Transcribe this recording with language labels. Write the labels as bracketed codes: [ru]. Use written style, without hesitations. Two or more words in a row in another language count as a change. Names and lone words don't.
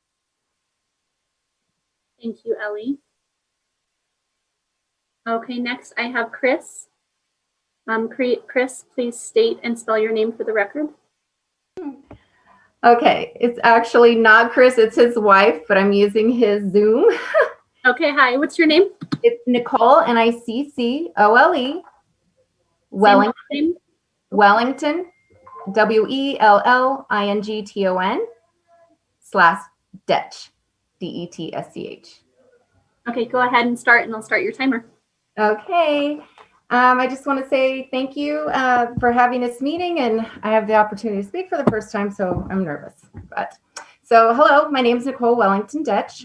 [en] Thank you, Ellie. Okay, next I have Chris. Chris, please state and spell your name for the record. Okay, it's actually not Chris, it's his wife, but I'm using his Zoom. Okay, hi, what's your name? It's Nicole, N-I-C-C-O-L-E, Wellington, Wellington, WELLINGTON/Detsch, D-E-T-S-C-H. Okay, go ahead and start, and I'll start your timer. Okay, I just want to say thank you for having this meeting, and I have the opportunity to speak for the first time, so I'm nervous. So hello, my name is Nicole Wellington Detsch.